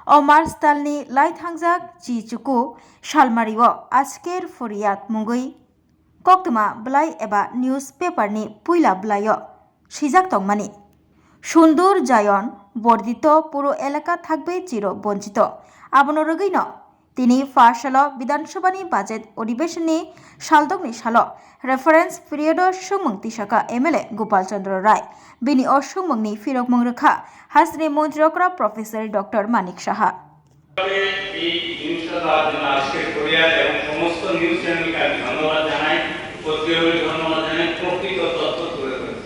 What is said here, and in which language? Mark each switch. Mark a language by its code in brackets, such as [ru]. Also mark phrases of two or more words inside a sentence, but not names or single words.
[trp] ও मार्चदालनि लाइथांजाक जिचुकु सालमारिओ आजकेर फरियाद मुंगै कक्तमा ब्लाइ एबा निउज पेपारनि पुइला ब्लाइओ सिजाक तंमानि सुंदर जायन बर्धित पुरो एलाका थाकबे चिर बंचित आबनो रगैनो তিনি 5 সাল বিধানসভানি বাজেট অধিবেশননি সালদকনি সাল রেফারেন্স পিরিয়ড সুমং তিসাকা এমএলএ গোপাল চন্দ্র রায় বিনি অসুমংনি ফিরকমং রেখা হাসনি মন্ত্রীকরা প্রফেসর ডক্টর মানিক সাহা [bn] এই নিউজটা দেওয়ার জন্য আজকে কোরিয়ার এবং সমস্ত নিউজ চ্যানেলকে আমি ধন্যবাদ জানাই, পত্রিকাগুলি ধন্যবাদ জানাই, প্রকৃত তথ্য তুলে ধরেছে।